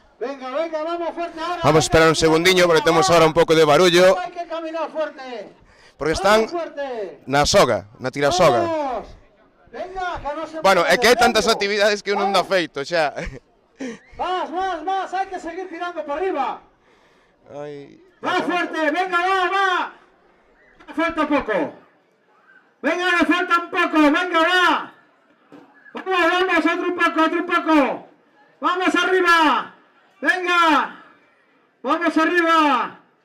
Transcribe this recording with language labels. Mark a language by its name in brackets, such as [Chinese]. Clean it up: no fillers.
[Spanish] Venga, vamos fuerte ahora. [Galician] Vamos a esperar un segundiño porque temos ahora un pouco de barullo. [Spanish] Hay que caminar fuerte. [Galician] Porque están na soga, na tirasoga. [Spanish] Venga, que no se [Galician] Bueno, é que hai tantas actividades que uno non dá feito, xa. [Spanish] Más, hay que seguir tirando para arriba. Ay. Va fuerte, venga, va. Falta poco. Venga, le falta un poco, venga, va. Vamos, otro poco. Vamos arriba. Venga. Vamos arriba.